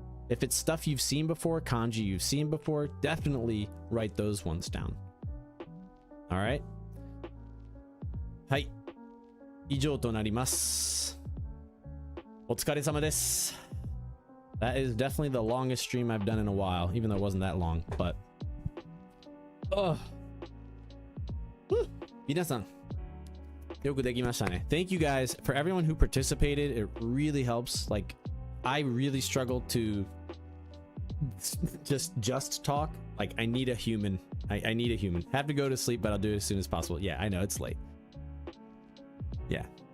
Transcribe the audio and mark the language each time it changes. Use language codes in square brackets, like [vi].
[en] If it's stuff you've seen before, kanji you've seen before, definitely write those ones down. All right. [ja] はい。以上となります。お疲れ様です。 [en] That is definitely the longest stream I've done in a while, even though it wasn't that long, but... [ja] 皆さん、よくできましたね。 [en] Thank you guys for everyone who participated. It really helps. Like, I really struggle to just talk. Like, I need a human. I need a human. Have to go to sleep, but I'll do it as soon as possible. Yeah, I know it's late. Yeah.